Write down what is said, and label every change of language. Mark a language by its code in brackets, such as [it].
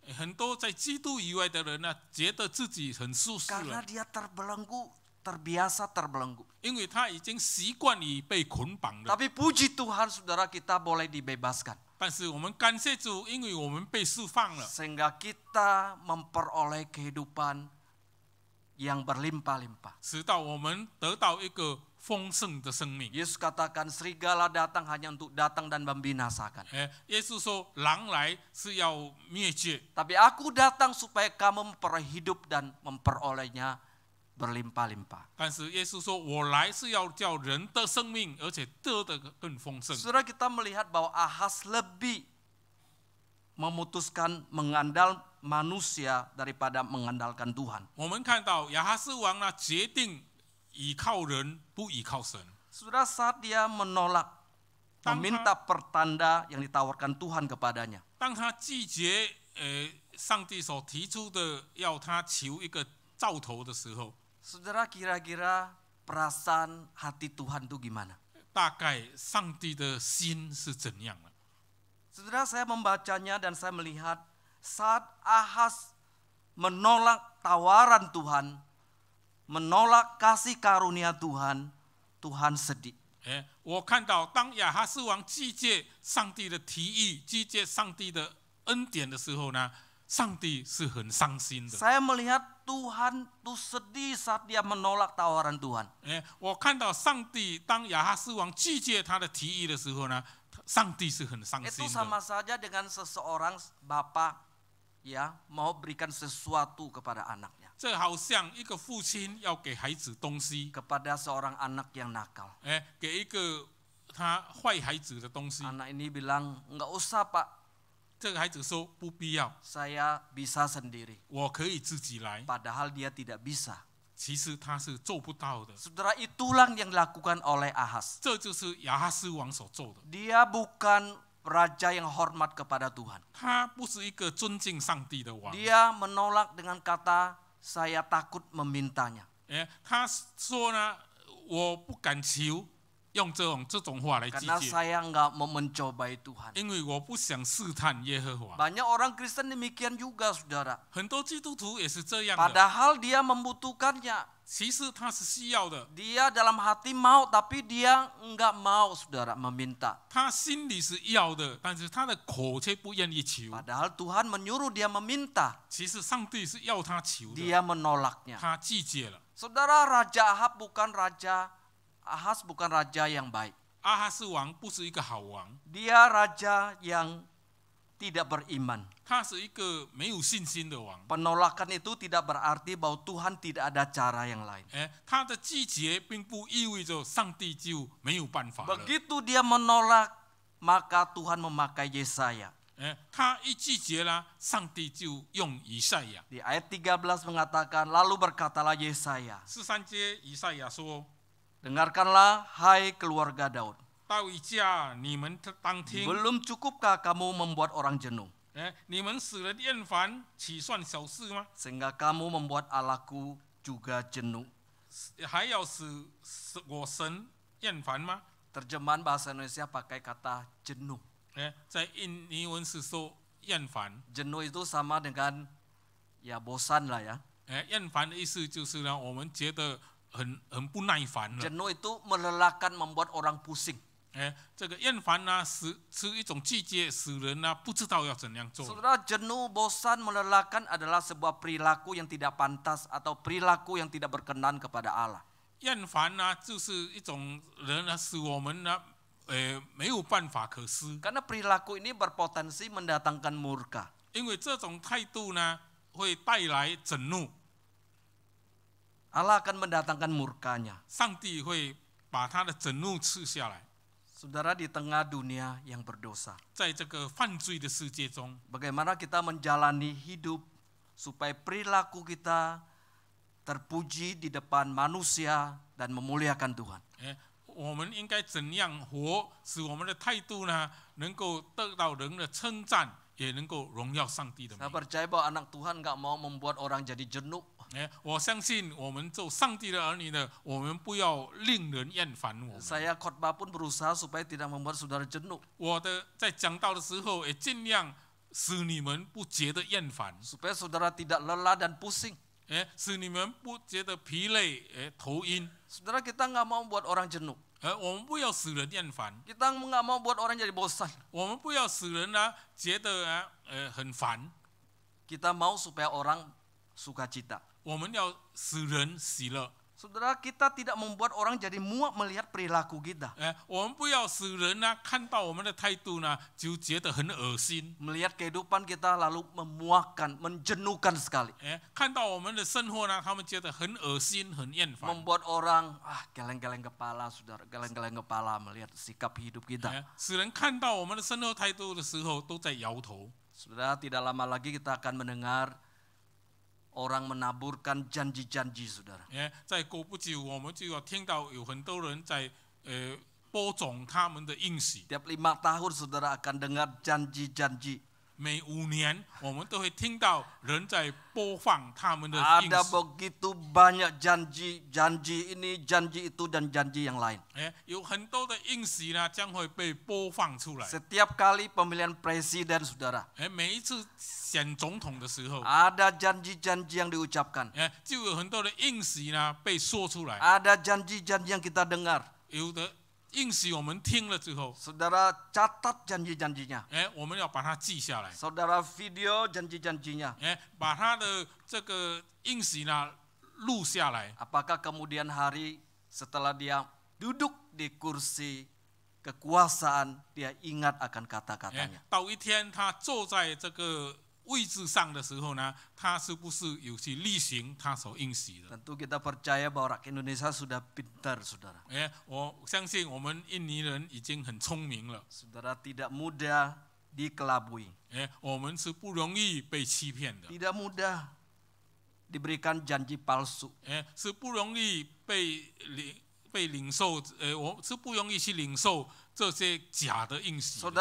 [zh] 很多在基督以外的人呢，觉得自己很舒适 [id] Karena [zh] 了， [id] dia terbelenggu, terbiasa terbelenggu. [zh] 因为他已经习惯于被捆绑了。 [id] Tapi puji Tuhan saudara, kita boleh dibebaskan. [zh] 但是我们感谢主，因为我们被释放了， [id] Sehingga kita memperoleh kehidupan yang berlimpah-limpah. [zh] 直到我们得到一个丰盛的生命。 [id] Yesus katakan serigala datang hanya untuk datang dan membinasakan. [zh] 耶稣说，狼来是要灭绝， [id] Tapi aku datang supaya kamu memperoleh hidup dan memperolehnya berlimpah-limpah. [zh] 但是耶稣说，我来是要叫人得生命，而且得的更丰盛。 [id] Saudara, kita melihat bahwa Ahaz lebih memutuskan mengandal manusia daripada mengandalkan Tuhan. [zh] 我们看到亚哈斯王呢，决定倚靠人，不倚靠神。 [id] Saudara, saat dia menolak, meminta pertanda yang ditawarkan Tuhan kepadanya. [zh] 当他拒绝上帝所提出的要他求一个兆头的时候， [id] Saudara, kira-kira perasaan hati Tuhan itu gimana? [zh] 大概上帝的心是怎样的？ [id] Saudara, saya membacanya dan saya melihat saat Ahaz menolak tawaran Tuhan, menolak kasih karunia Tuhan, Tuhan sedih. [zh] 我看到当亚哈斯王拒绝上帝的提议，拒绝上帝的恩典的时候呢，上帝是很伤心的。 [id] Saya melihat Tuhan itu sedih saat dia menolak tawaran Tuhan. [zh] 我看到上帝当亚哈斯王拒绝他的提议的时候呢，上帝是很伤 [id] Itu [zh] 心 [id] sama saja dengan seseorang bapak ya mau berikan sesuatu kepada anaknya, [zh] 这好像一个父亲要给孩子东西， [id] kepada seorang anak yang nakal. [zh] 给一个他坏孩子的东西。 [id] Anak ini bilang, enggak usah pak, [zh] 这个孩子说不必要， [id] saya bisa sendiri. [zh] 我可以自己来。 [id] Padahal dia tidak bisa. [zh] 其实他是做不到的， [id] Saudara, itulah yang dilakukan oleh Ahaz. [zh] 这就是亚哈斯王所做的。 [id] Dia bukan raja yang hormat kepada Tuhan. [zh] 他不是一个尊敬上帝的王。 [id] Dia menolak dengan kata, saya takut memintanya. [zh] 他说呢，我不敢求，用这种话来拒 [id] Karena [zh] 绝， [id] saya enggak mau mencobai Tuhan. [zh] 因为我不想试探耶和华。 [id] Banyak orang Kristen demikian juga, saudara. [zh] 很多基督徒也是这样的， [id] Padahal dia membutuhkannya. [zh] 其实他是需要的， [id] Dia dalam hati mau, tapi dia enggak mau, saudara, meminta. [zh] 他心里是要的，但是他的口却不愿意求。 [id] Padahal Tuhan menyuruh dia meminta, [zh] 其实上帝是要他求的， [id] dia menolaknya. [zh] 他拒绝了。 [id] Saudara, Raja Ahab bukan Ahaz bukan raja yang baik. [zh] 阿哈斯王不是一个好王， [id] Dia raja yang tidak beriman. [zh] 他是一个没有信心的王。 [id] Penolakan itu tidak berarti bahwa Tuhan tidak ada cara yang lain. [zh] 他的拒绝并不意味着上帝就没有办法了。 [id] Begitu dia menolak, maka Tuhan memakai Yesaya. [zh] 他一拒绝了，上帝就用以赛亚。 [id] Di ayat 13 mengatakan, lalu berkatalah Yesaya, [zh] 13节以赛亚说： [id] dengarkanlah hai keluarga Daud. [zh] 大卫家，你们当听。 [id] Belum cukupkah kamu membuat orang jenuh? [zh] 你们使人厌烦，岂算小事吗？ [id] Sehingga kamu membuat Allahku juga jenuh. [zh] 还要使我神厌烦吗？ [id] Terjemahan bahasa Indonesia pakai kata jenuh. [zh] 在印尼文是说厌烦。 [id] Jenuh itu sama dengan ya bosan lah ya. [zh] 厌烦的意思就是呢，我们觉得很不耐烦了。 [id] Jenuh itu melelahkan, membuat orang pusing. [zh] 这个厌烦呢，是一种拒绝，使人呢不知道要怎样做。 [id] Saudara, jenuh, bosan, melelahkan adalah sebuah perilaku yang tidak pantas atau perilaku yang tidak berkenan kepada Allah. [zh] 厌烦呢，就是一种人呢，使我们呢，没有办法可施。 [id] Karena perilaku ini berpotensi mendatangkan murka. [zh] 因为这种态度呢，会带来震怒， [id] Allah akan mendatangkan murkanya. [zh] 上帝会把他的震怒赐下来。 [id] Saudara, di tengah dunia yang berdosa, [zh] 在这个犯罪的世界中， [id] bagaimana kita menjalani hidup supaya perilaku kita terpuji di depan manusia dan memuliakan Tuhan. [zh] 我们应该怎样活，使我们的态度呢，能够得到人的称赞，也能够荣耀上帝的 [id] Saya percaya bahwa anak Tuhan nggak mau membuat orang jadi jenuh. [zh] 我相信我们做上帝的儿女呢，我们不要令人厌烦我们。 [id] Saya khotbah pun berusaha supaya tidak membuat saudara jenuh. [zh] 我在讲道的时候，也尽量使你们不觉得厌烦， [id] Supaya saudara tidak lelah dan pusing. [zh] 使你们不觉得疲累，头晕。 [id] Saudara, kita nggak mau buat orang jenuh. [zh] 我们不要使人厌烦， [id] Kita nggak mau buat orang jadi bosan. [zh] 我们不要使人呢觉得很烦， [id] Kita mau supaya orang sukacita. [zh] 我们要使人喜乐。 [id] Saudara, kita tidak membuat orang jadi muak melihat perilaku kita. [zh] 我们不要使人呢看到我们的态度呢就觉得很恶心， [id] Melihat kehidupan kita lalu memuakkan, menjenuhkan sekali. [zh] 看到我们的生活呢，他们觉得很恶心、很厌烦， [id] Membuat orang geleng-geleng kepala, saudara, geleng-geleng kepala melihat sikap hidup kita. [zh] 使人看到我们的生活态度的时候都在摇头。 [id] Saudara, tidak lama lagi kita akan mendengar orang menaburkan janji-janji, saudara. [zh] 在过不久，我们就要听到有很多人在播种他们的应许。 [id] Tiap 5 tahun saudara akan dengar janji-janji. [zh] 每5年，我们都会听到人在播放他们的应 [id] Ada [zh] 许。 [id] begitu banyak janji, janji ini, janji itu, dan janji yang lain. [zh] 有很多的应许呢，将会被播放出来。 [id] Setiap kali pemilihan presiden, saudara, [zh] 每一次选总统的时候， [id] ada janji-janji yang diucapkan. [zh] 就有很多的应许呢被说出来。 [id] Ada janji-janji yang kita dengar. [zh] 有的应许我们听了之后， [id] Saudara catat janji-janjinya. [zh] 我们要把它记下来， [id] Saudara video janji-janjinya. [zh] 把他的这个应许呢录下来。 [id] Apakah kemudian hari setelah dia duduk di kursi kekuasaan, dia ingat akan kata-katanya? [zh] 到一天他坐在这个位置上的时候呢，他是不是有去例行他所应许的？ [id] Tentu kita percaya bahwa rakyat Indonesia sudah pintar, saudara. [zh] 我相信我们印尼人已经很聪明了， [id] Saudara, tidak mudah dikelabui. [zh] 我们是不容易被欺骗的， [id] Tidak mudah diberikan janji palsu. [zh] 是不容易被领受，我是不容易去领受这些假的应许的。